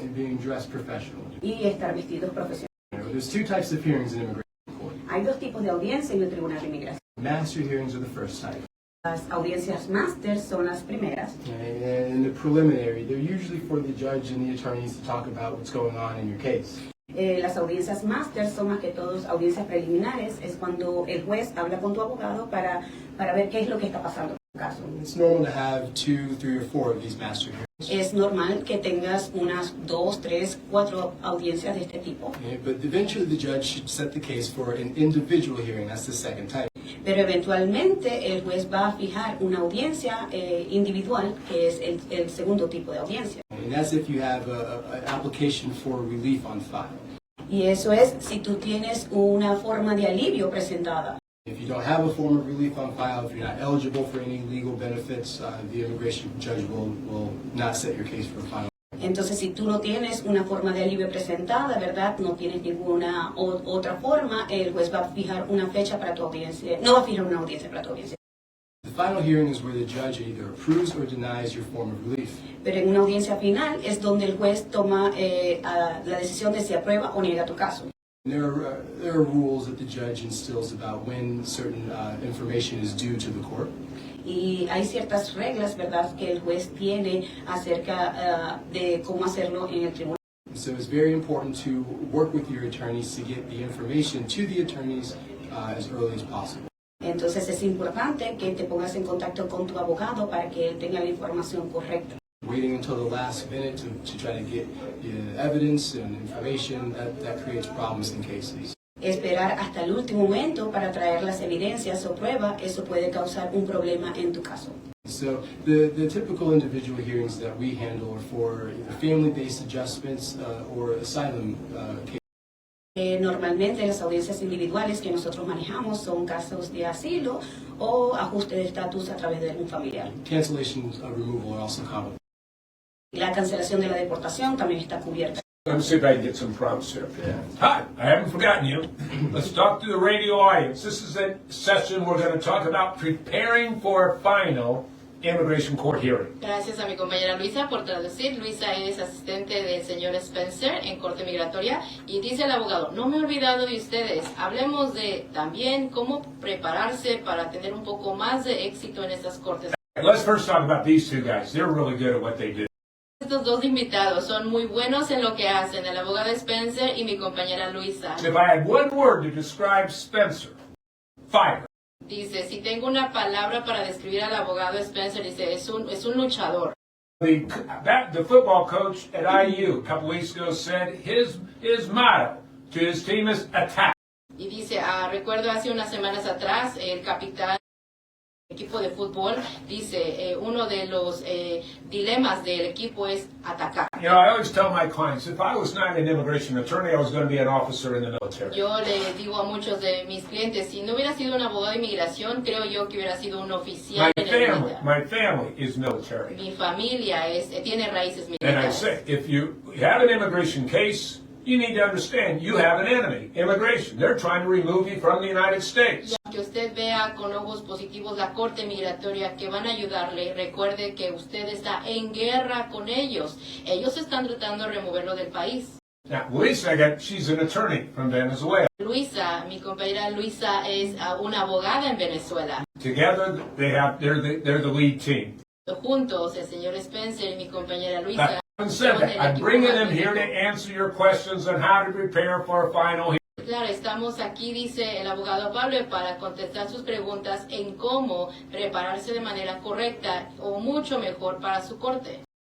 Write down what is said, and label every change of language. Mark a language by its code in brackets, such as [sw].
[en] And being dressed professionally. [es] Y estar vestidos profesionalmente. [en] There's two types of hearings in immigration court. [es] Hay dos tipos de audiencia en el Tribunal de Inmigración. [en] Master hearings are the first type. [es] Las audiencias máster son las primeras. [en] And in the preliminary, they're usually for the judge and the attorneys to talk about what's going on in your case. [es] Las audiencias máster son más que todos audiencias preliminares. Es cuando el juez habla con tu abogado para ver qué es lo que está pasando en tu caso. [en] It's normal to have 2, 3, or 4 of these master hearings. [es] Es normal que tengas unas 2, 3, 4 audiencias de este tipo. [en] But eventually the judge should set the case for an individual hearing. That's the second type. [es] Pero eventualmente el juez va a fijar una audiencia individual, que es el segundo tipo de audiencia. [en] And that's if you have an application for relief on file. [es] Y eso es si tú tienes una forma de alivio presentada. [en] If you don't have a form of relief on file, if you're not eligible for any legal benefits, the immigration judge will not set your case for final. [es] Entonces, si tú no tienes una forma de alivio presentada, ¿verdad? No tienes ninguna otra forma, el juez va a fijar una fecha para tu audiencia. No va a fijar una audiencia para tu audiencia. [en] The final hearing is where the judge either approves or denies your form of relief. [es] Pero en una audiencia final es donde el juez toma la decisión de si aprueba o niega tu caso. [en] There are rules that the judge instills about when certain information is due to the court. [es] Y hay ciertas reglas, ¿verdad?, que el juez tiene acerca de cómo hacerlo en el tribunal. [en] So it's very important to work with your attorneys to get the information to the attorneys as early as possible. [es] Entonces es importante que te pongas en contacto con tu abogado para que él tenga la información correcta. [en] Waiting until the last minute to try to get evidence and information, that creates problems in cases. [es] Esperar hasta el último momento para traer las evidencias o pruebas, eso puede causar un problema en tu caso. [en] So the typical individual hearings that we handle are for either family-based adjustments or asylum cases. [es] Normalmente las audiencias individuales que nosotros manejamos son casos de asilo o ajuste de estatus a través de un familiar. [en] Cancellation removal are also common. [es] La cancelación de la deportación también está cubierta. [en] Let me see if I can get some prompts here. Yeah. Hi, I haven't forgotten you. Let's talk to the radio audience. This is a session we're going to talk about preparing for a final immigration court hearing. [es] Gracias a mi compañera Luisa por traducir. Luisa es asistente del señor Spencer en Corte Migratoria y dice el abogado, no me he olvidado de ustedes. Hablemos de también cómo prepararse para tener un poco más de éxito en estas cortes. [en] Let's first talk about these two guys. They're really good at what they do. [es] Estos dos invitados son muy buenos en lo que hacen, el abogado Spencer y mi compañera Luisa. [en] If I had one word to describe Spencer, fire. [es] Dice, si tengo una palabra para describir al abogado Spencer, dice, es un luchador. [en] The football coach at IU a couple weeks ago said his motto to his team is attack. [es] Y dice, recuerdo hace unas semanas atrás, el capitán del equipo de fútbol dice, uno de los dilemas del equipo es atacar. [en] You know, I always tell my clients, if I was not an immigration attorney, I was going to be an officer in the military. [es] Yo le digo a muchos de mis clientes, si no hubiera sido un abogado de inmigración, creo yo que hubiera sido un oficial en el militar. [en] My family is military. [es] Mi familia tiene raíces [en] And I [es] militares. [en] say, if you have an immigration case, you need to understand you have an enemy, immigration. They're trying to remove you from the United States. [es] Que usted vea con ojos positivos la Corte Migratoria que van a ayudarle, recuerde que usted está en guerra con ellos. Ellos están tratando de removerlo del país. [en] Now, Luisa, she's an attorney from Venezuela. [es] Luisa, mi compañera Luisa es una abogada en Venezuela. [en] Together, they're the lead team. [es] Juntos, el señor Spencer y mi compañera Luisa. [en] haven't said that. I'm bringing them here to answer your questions on how to prepare for a final hearing. [es] Claro, estamos aquí, dice el abogado Pablo, para contestar sus preguntas en cómo prepararse de manera correcta o mucho mejor para su corte.